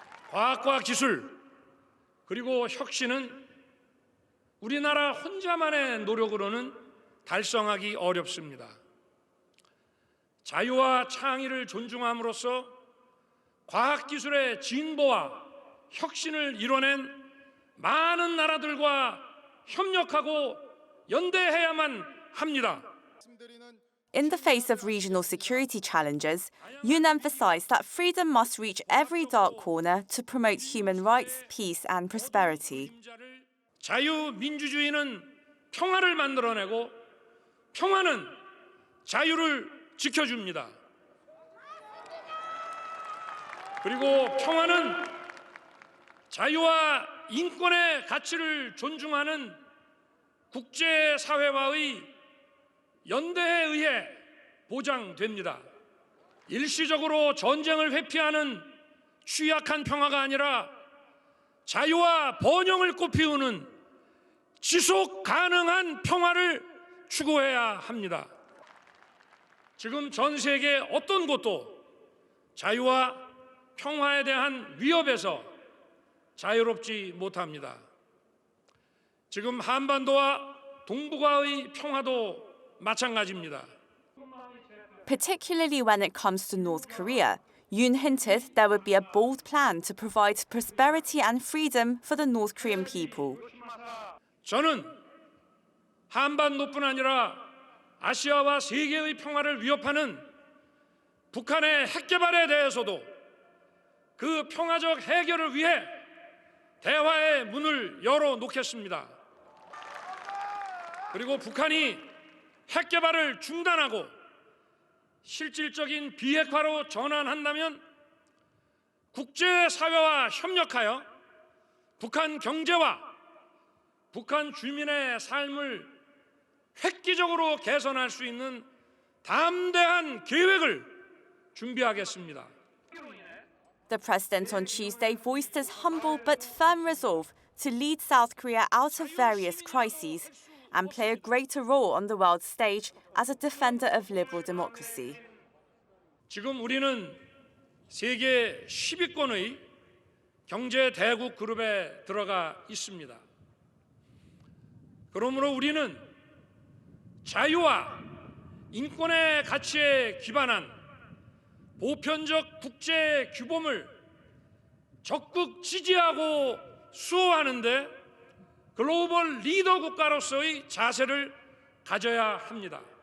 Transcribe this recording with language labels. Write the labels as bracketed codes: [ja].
[ko] 과학과 기술 그리고 혁신은 우리나라 혼자만의 노력으로는 달성하기 어렵습니다. 자유와 창의를 존중함으로써 과학기술의 진보와 혁신을 이뤄낸 많은 나라들과 협력하고 연대해야만 합니다. [en] In the face of regional security challenges, Yoon emphasized that freedom must reach every dark corner to promote human rights, peace and prosperity. [ko] 자유민주주의는 평화를 만들어내고 평화는 자유를 지켜줍니다. 그리고 평화는 자유와 인권의 가치를 존중하는 국제사회와의 연대에 의해 보장됩니다. 일시적으로 전쟁을 회피하는 취약한 평화가 아니라 자유와 번영을 꽃피우는 지속 가능한 평화를 추구해야 합니다. 지금 전 세계 어떤 곳도 자유와 평화에 대한 위협에서 자유롭지 못합니다. 지금 한반도와 동북아의 평화도 마찬가지입니다. [en] Particularly when it comes to North Korea, Yoon hinted there would be a bold plan to provide prosperity and freedom for the North Korean people. [ko] 저는 한반도뿐 아니라 아시아와 세계의 평화를 위협하는 북한의 핵 개발에 대해서도 그 평화적 해결을 위해 대화의 문을 열어놓겠습니다. 그리고 북한이 핵 개발을 중단하고 실질적인 비핵화로 전환한다면 국제사회와 협력하여 북한 경제와 북한 주민의 삶을 획기적으로 개선할 수 있는 담대한 계획을 준비하겠습니다. [en] The president on Tuesday voiced his humble but firm resolve to lead South Korea out of various crises and play a greater role on the world stage as a defender of liberal democracy. [ko] 지금 우리는 세계 10위권의 경제 대국 그룹에 들어가 있습니다. 그러므로 우리는 자유와 인권의 가치에 기반한 보편적 국제 규범을 적극 지지하고 수호하는데 글로벌 리더 국가로서의 자세를 가져야 합니다.